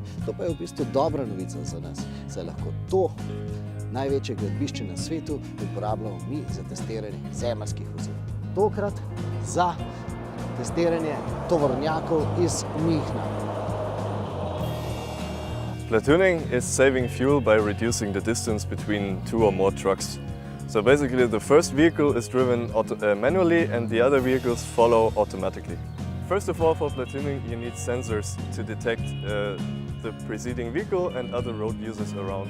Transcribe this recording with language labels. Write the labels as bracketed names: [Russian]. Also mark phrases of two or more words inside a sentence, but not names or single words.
[Slovenian] To pa je v bistvu dobra novica za nas, saj lahko to največje gradbišče na svetu uporabljamo mi za testiranje zemeljskih vozil. Tokrat za testiranje tovornjakov iz Münchna. [English] Platooning is saving fuel by reducing the distance between two or more trucks. So basically the first vehicle is driven manually and the other vehicles follow automatically. First of all, for platooning you need sensors to detect the preceding vehicle and other road users around.